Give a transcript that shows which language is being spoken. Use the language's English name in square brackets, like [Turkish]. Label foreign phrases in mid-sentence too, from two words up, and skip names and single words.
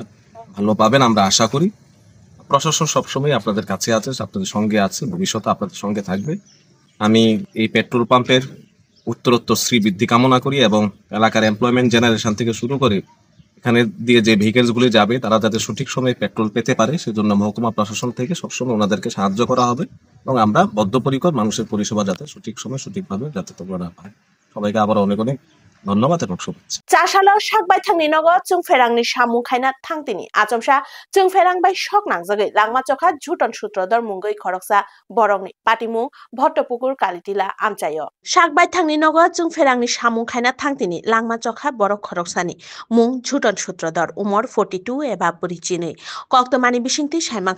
[Bangla] ভালো পাবেন আমরা আশা করি প্রশাসন সবসময় আপনাদের কাছে আছে আপনাদের সঙ্গে আছে ভবিষ্যতে আপনাদের সঙ্গে থাকবে আমি এই পেট্রোল পাম্পের উত্তরোত্তর শ্রীবৃদ্ধি কামনা করি এবং এলাকার [English] employment generation [Bangla] থেকে শুরু করে এখানে দিয়ে যে ভেহিকেলসগুলি যাবে তারা যাতে সঠিক সময়ে পেট্রোল পেতে পারে সেজন্য মহকুমা প্রশাসন থেকে সবসময় ওনাদেরকে সাহায্য করা হবে এবং আমরা বদ্ধপরিকর মানুষের পরিষেবা যাতে সঠিক সময় সঠিকভাবে যাতে তোমরা পায় সবাইকে আবার অনেক অনেক ধন্যবাদ এবং শুভেচ্ছা [Kok Borok] চাশালো সাকবাই থাংনি নগো চুংফেরাংনি সামু খাইনা থাংতিনি আচমসা চুংফেরাংবাই সকনাং জাগৈ langma chokha Juton Sutrodor mungoi khoroksa borokni patimu Bhottophukur Kalitila amchayo sakbai thangni nogo chungferangni samu khaina thangtini langma chokha borok khoroksani mung Juton Sutrodor umor 42 eba porichini koktomani bisingti saimangkha